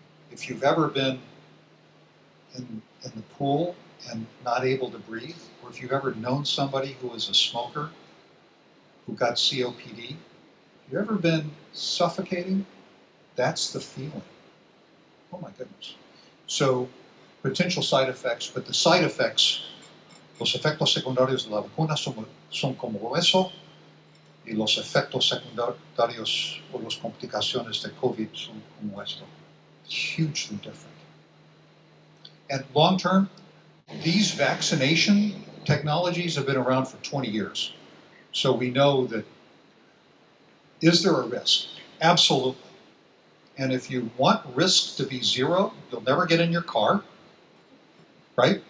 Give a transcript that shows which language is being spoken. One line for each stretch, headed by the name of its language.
English: If you've ever been in the pool and not able to breathe, or if you've ever known somebody who was a smoker who got COPD, have you ever been suffocating? That's the feeling. Oh my goodness. So, potential side effects,
Spanish: but the side effects, los efectos secundarios de la vacuna son como eso, y los efectos secundarios o las complicaciones de COVID son como esto.
English: Hugely different. And long term, these vaccination technologies have been around for 20 years. So we know that, is there a risk? Absolutely. And if you want risk to be zero, you'll never get in your car, right?